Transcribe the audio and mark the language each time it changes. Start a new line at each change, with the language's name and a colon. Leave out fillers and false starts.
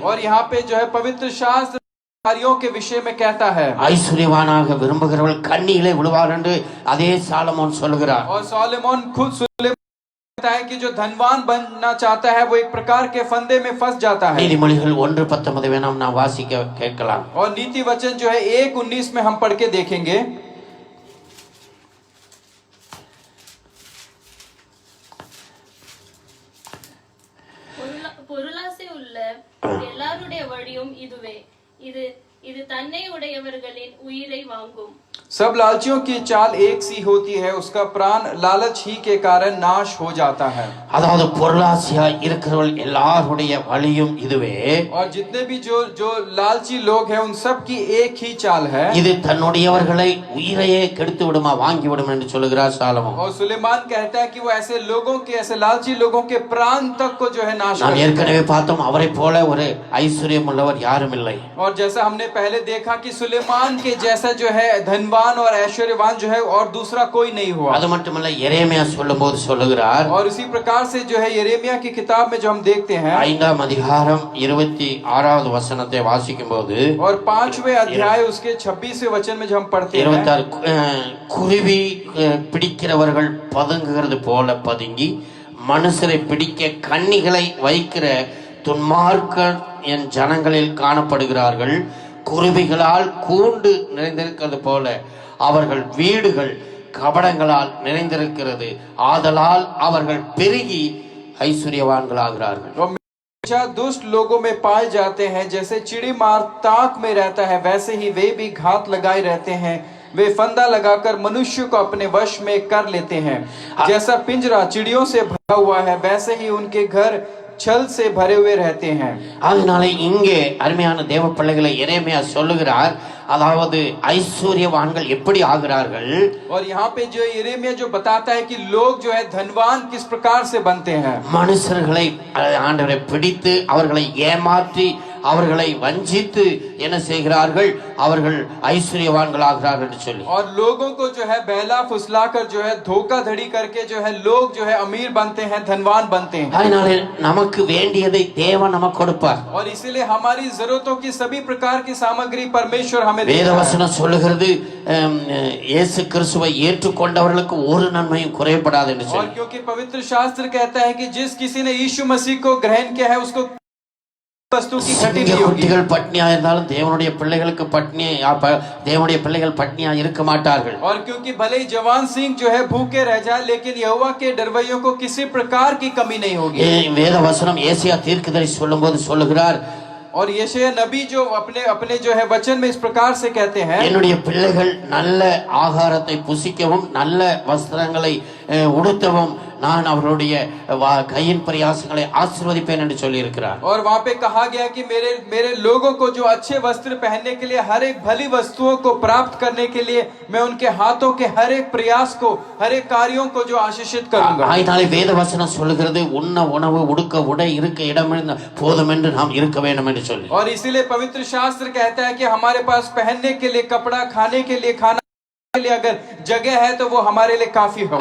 Hindi: और यहाँ पे जो है पवित्र शास्त्र कार्यों के विषय में कहता है.
Tamil: ஐஸ்வர்யவானாக விரும்புகிறவர்கள் கண்ணியிலே விழுவார் என்று அதே சாலமோன் சொல்லுகிறார்.
Hindi: और सोलोमन खुद कहता है कि जो धनवान बनना चाहता है वो एक प्रकार के फंदे में फंस जाता है.
Tamil: நீதிமொழிகள் 1:19 வேணாம் நாம் வாசிக்க கேட்கலாம்.
Hindi: और नीति वचन जो है 1:19 में हम पढ़ के देखेंगे.
Tamil: பொருளாசை உள்ள எல்லாருடைய வழியும் இதுவே, இது இது தன்னை உடையவர்களின் உயிரை வாங்கும்.
Hindi: सब लालचियों की चाल एक सी होती है, उसका प्राण लालच ही के कारण नाश हो जाता है.
Tamil: அதாவது பொருளாசையாய் இருக்கிறவர்கள் எல்லாருடைய வழியும் இதுவே.
Hindi: और जितने भी जो लालची लोग हैं उन सब की एक ही चाल है.
Tamil: இது தன்னுடையவர்களை உயிரையே கெடுத்து விடுமா வாங்கி விடும் என்று சொல்லுகிறார் சாலமோன்.
Hindi: और सुलेमान कहता है कि वो ऐसे लोगों के, ऐसे लालची लोगों के प्राण तक को जो है नाश
Tamil: நாம்
Hindi: कर
Tamil: ஏற்கனவே பார்த்தோம் அவரை போல ஒரு ஐஸ்வர்யம் உள்ளவர் யாரும் இல்லை.
Hindi: और जैसा हमने पहले देखा कि सुलेमान के जैसा जो है धनवान और ऐश्वर्यवान जो है और दूसरा कोई नहीं हुआ.
Tamil: அது மட்டுமல்ல எரேமியா சொல்லும்போது சொல்லுகிறார்,
Hindi: और इसी प्रकार से जो है यिर्मयाह की किताब में जो हम देखते हैं
Tamil: 5ஆம் அதிகாரம் 26வது வசனத்தை வாசிக்கும்போது,
Hindi: और 5वें अध्याय उसके 26वें वचन में जो हम पढ़ते हैं,
Tamil: 26 குருவி பிடிக்கிறவர்கள் பதுங்குகிறது போல பதுங்கி மனுஷரை பிடிக்க கண்ணிகளை வைக்கிற துன்மார்க்கர் என் ஜனங்களில் காணப்படுகிறார்கள். குருவிகளால் கூண்டு நிறைந்திருக்கிறது போல அவர்கள் வீடுகள் கபடங்களால் நிறைந்திருக்கிறது, ஆதலால் அவர்கள் பெருகி ஐஸ்வர்யவான்களாகிறார்கள்.
Hindi: दुष्ट लोगों में पाए जाते हैं, जैसे चिड़ी मार ताक में रहता है वैसे ही वे भी घात लगाए रहते हैं. वे फंदा लगाकर मनुष्य को अपने वश में कर लेते हैं. जैसा पिंजरा चिड़ियों से भरा हुआ है वैसे ही उनके घर छल से भरे हुए रहते हैं.
Tamil: அதனால இங்கே அருமையான தேவ பிள்ளைகளை எரேமியா சொல்லுகிறார், அதாவது ஐஸ்வர்யவான்கள் எப்படி ஆகிறார்கள்.
Hindi: और यहाँ पे जो यिर्मयाह जो बताता है कि लोग जो है धनवान किस प्रकार से बनते हैं.
Tamil: மனுஷர்களை ஆண்டவரை பிடித்து அவர்களை ஏமாற்றி அவர்களை வஞ்சித்து என்ன செய்கிறார்கள், அவர்கள் ஐஸ்வர்யவான்களாகிறார்கள் என்று சொல்லி.
Hindi: और लोगों को जो है बहला फुसलाकर जो है धोखाधड़ी करके जो है लोग जो है अमीर बनते हैं, धनवान बनते हैं.
Tamil: அதனால நமக்கு வேண்டியதை தேவன் நமக்கு கொடுப்பார்.
Hindi: और इसीलिए हमारी जरूरतों की सभी प्रकार की सामग्री परमेश्वर हमें देता है.
Tamil: வேதவசனம் சொல்லுகிறது, இயேசு கிறிஸ்துவை ஏற்றுக்கொண்டவர்களுக்கு ஒரு நன்மையும் குறைபடாது என்று
Hindi: और
Tamil: சொல்லி.
Hindi: क्योंकि पवित्र शास्त्र कहता है कि जिस किसी ने यीशु मसीह को ग्रहण किया है उसको वस्तु की घटी नहीं होगी.
Tamil: குட்டிகள் பட்னியா இருந்தாலும் தேவனுடைய பிள்ளைகளுக்கு தேவனுடைய பிள்ளைகள் பட்னியா இருக்க மாட்டார்கள்.
Hindi: और क्योंकि भले ही जवान सिंह जो है भूखे रह जाए लेकिन यहोवा के डरवैयों को किसी प्रकार की कमी नहीं होगी.
Tamil: வேதவசனம் ஏசாயா தீர்க்கதரிசி சொல்லும்போது சொல்லுகிறார்,
Hindi: और यशायाह नबी जो अपने जो है वचन में इस प्रकार से कहते हैं,
Tamil: என்னுடைய பிள்ளைகள் நல்ல ஆகாரத்தை புசிக்கவும் நல்ல வஸ்திரங்களை உடுத்தவும் நான் அவருடைய கையின் பிரயாசங்களை ஆசீர்வதிப்பேன் என்று சொல்லி இருக்கிறார்.
Hindi: और वहाँ पे कहा गया कि मेरे लोगों को जो अच्छे वस्त्र पहनने के लिए, हर एक भली वस्तुओं को प्राप्त करने के लिए मैं उनके हाथों के हर एक प्रयास को, हर एक कार्यों को जो आशीषित करूंगा.
Tamil: ஆயினாலே வேத வசனம் சொல்லுகிறது உண்ண உணவு உடுக்க உடை இருக்க இடம் போதும் என்று நாம் இருக்க வேண்டும் என்று சொல்லி.
Hindi: और इसीलिए पवित्र शास्त्र कहता है कि हमारे पास पहनने के लिए कपड़ा, खाने के लिए खाना के लिए अगर जगह है तो वो हमारे लिए काफी हो.